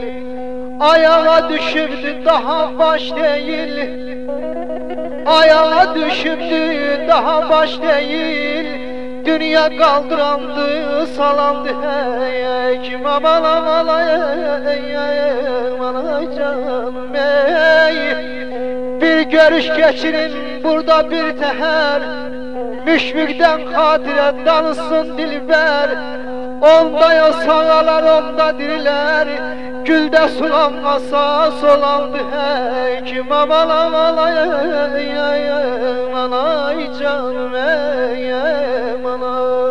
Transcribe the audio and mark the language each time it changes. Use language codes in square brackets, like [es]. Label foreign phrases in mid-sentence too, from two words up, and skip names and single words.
[tr] Ayağa düşürdü daha baş değil, ayağa düşürdü daha baş değil. [az] Dünya kaldırandı, salandı həkim, aman aman aman canım ey. Bir görüş geçirin burada bir teher, müşfikdən xatirə danışsın dilbər. Onda ya sağalar, onda dirilər, güldə sulanmasa solandı həkim, aman aman aman canım ey, aman.